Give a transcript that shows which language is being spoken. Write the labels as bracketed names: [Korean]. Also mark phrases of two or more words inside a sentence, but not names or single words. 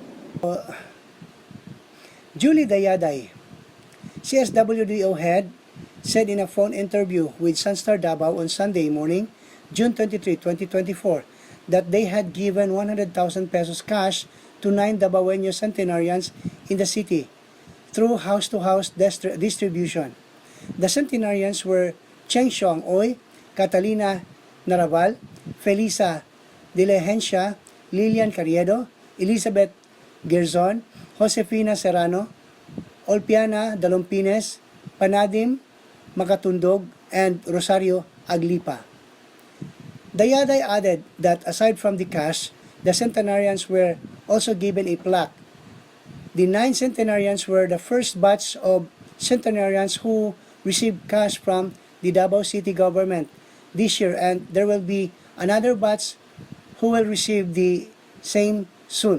[English] Julie Dayaday, CSWDO head, said in a phone interview with Sunstar Davao on Sunday morning, June 23, 2024, that they had given 100,000 pesos cash to 9 Davaoeno centenarians in the city through house-to-house distribution. The centenarians were Cheng Xiong Oy, Catalina Naraval, Felisa Diligencia, Lilian Carriedo, Elizabeth Gerzon, Josefina Serrano, Olpiana Dalumpines, Panadim Makatundog, and Rosario Aglipa. Dayaday added that aside from the cash, the centenarians were also given a plaque. The 9 centenarians were the first batch of centenarians who received cash from the Davao City government this year, and there will be another batch who will receive the same soon.